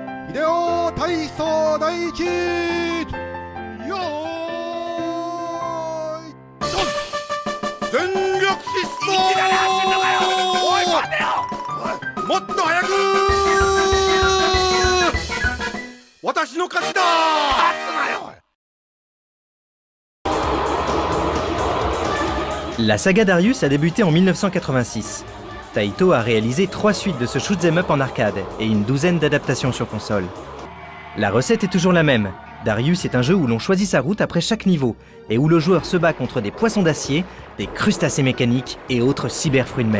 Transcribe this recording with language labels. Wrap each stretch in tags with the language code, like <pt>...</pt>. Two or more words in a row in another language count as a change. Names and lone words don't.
<ja>秀体操第一よーいドン全力疾走いきなり走んのかよおい待てよおいもっと早く私の勝ちだ勝つなよ</ja> <fr>La saga Darius a débuté en 1986. Taito a réalisé 3 suites de ce shoot'em up en arcade et une douzaine d'adaptations sur console. La recette est toujours la même. Darius est un jeu où l'on choisit sa route après chaque niveau et où le joueur se bat contre des poissons d'acier, des crustacés mécaniques et autres cyberfruits de mer.</fr>